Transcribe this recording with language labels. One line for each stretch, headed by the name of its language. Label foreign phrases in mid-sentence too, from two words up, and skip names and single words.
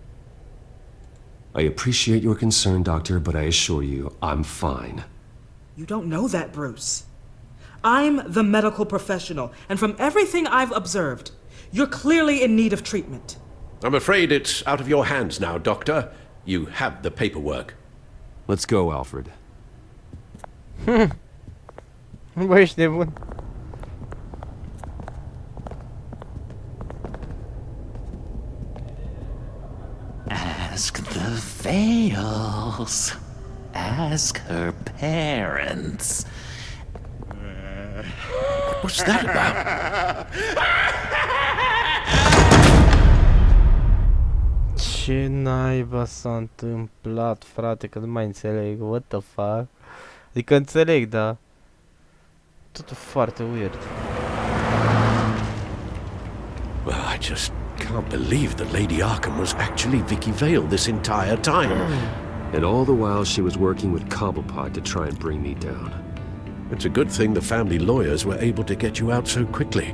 English: I appreciate your concern, Doctor, but I assure you, I'm fine. You don't know that, Bruce. I'm the medical professional, and from everything I've observed, you're clearly in need of treatment. I'm afraid it's out of your hands now, Doctor. You have the paperwork. Let's go, Alfred.
Romanian: Bă, ești nebun.
English: Ask the Vales. Ask her parents. What's that about?
Romanian: Ce naiba s-a întâmplat, frate, că nu mai înțeleg.
English: What the fuck?
Romanian: Adică înțeleg, dar totul foarte weird.
English: Well, I just can't believe that Lady Arkham was actually Vicky Vale this entire time. And all the while she was working with Cobblepot to try and bring me down. It's a good thing the family lawyers were able to get you out so quickly.